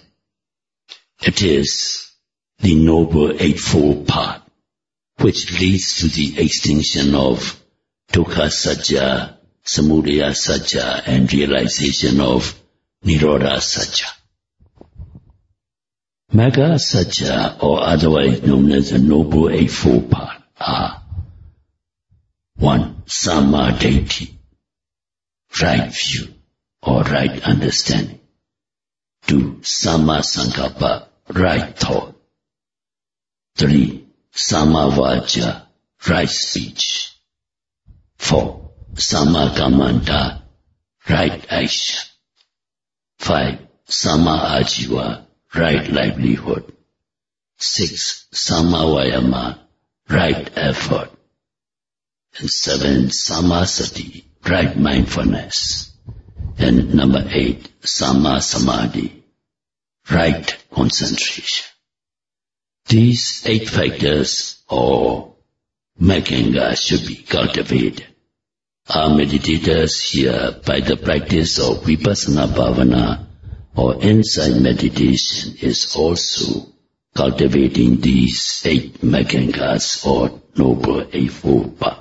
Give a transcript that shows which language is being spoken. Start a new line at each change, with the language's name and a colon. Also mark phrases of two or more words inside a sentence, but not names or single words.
English: It is the noble eightfold path, which leads to the extinction of
Pali: Dukkha Satya, Samudaya Satya,
English: and realization of
Pali: Nirodha Satya. Magga Satya,
English: or otherwise known as the Noble Eightfold Path, are 1.
Pali: Samma deity,
English: right view or right understanding. 2.
Pali: Samma sankappa,
English: right thought. 3.
Pali: Samma vaja,
English: right speech. 4.
Pali: Samma kammanta,
English: right action. 5.
Pali: Samma ajiva,
English: right livelihood. 6.
Pali: Samma vayama,
English: right effort. And 7.
Pali: Samma sati,
English: right mindfulness. And number 8.
Pali: Samma samadhi,
English: right concentration. These 8 factors or Maganga should be cultivated. Our meditators here, by the practice of
Pali: Vipassana Bhavana
English: or insight meditation, is also cultivating these 8 Magangas or Noble Eightfold Path.